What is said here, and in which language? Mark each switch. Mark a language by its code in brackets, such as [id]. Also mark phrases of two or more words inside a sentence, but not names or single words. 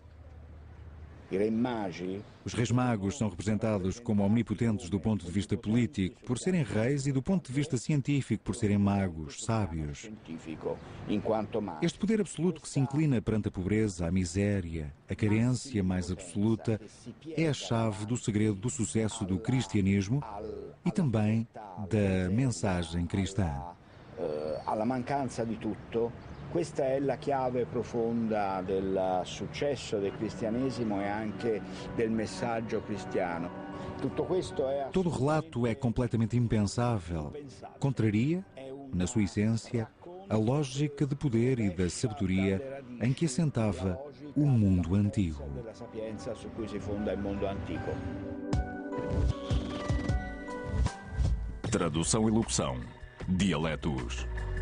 [pt] Os Reis Magos são representados como omnipotentes do ponto de vista político, por serem reis, e do ponto de vista científico, por serem magos, sábios. Este poder absoluto que se inclina perante a pobreza, a miséria, a carência mais absoluta, é a chave do segredo do sucesso do cristianismo e também da mensagem cristã. [it] Alla mancanza di tutto, questa è la chiave profonda del successo del cristianesimo e anche del messaggio cristiano. [pt] Todo o relato é completamente impensável. Contraria, na sua essência, a lógica de poder e da sabedoria em que assentava o mundo antigo. Tradução e locução: Dialetos.